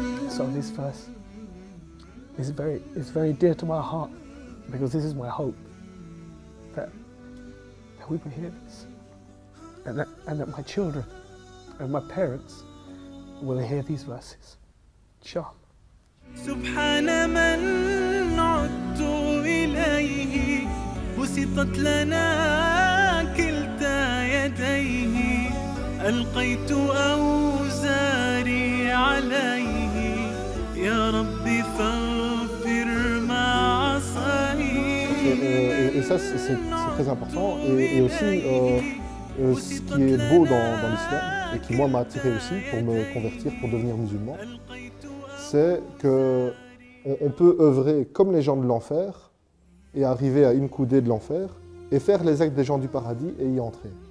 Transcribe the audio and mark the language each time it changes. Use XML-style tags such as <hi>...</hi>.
<en>So this verse is very dear to my heart, because this is my hope that we will hear this, and that my children and my parents will hear these verses.</en> <ar>Inshallah. سبحان من عدت إليه بسطت لنا كلتا يديه ألقيت أوزاري عليه يا ربي فاغفر ما عصاني.</ar> <fr>Et ça c'est très important et aussi ce qui est beau dans l'islam et qui moi m'a attiré aussi pour me convertir, pour devenir musulman, c'est qu'on peut œuvrer comme les gens de l'enfer et arriver à une coudée de l'enfer et faire les actes des gens du paradis et y entrer.</fr>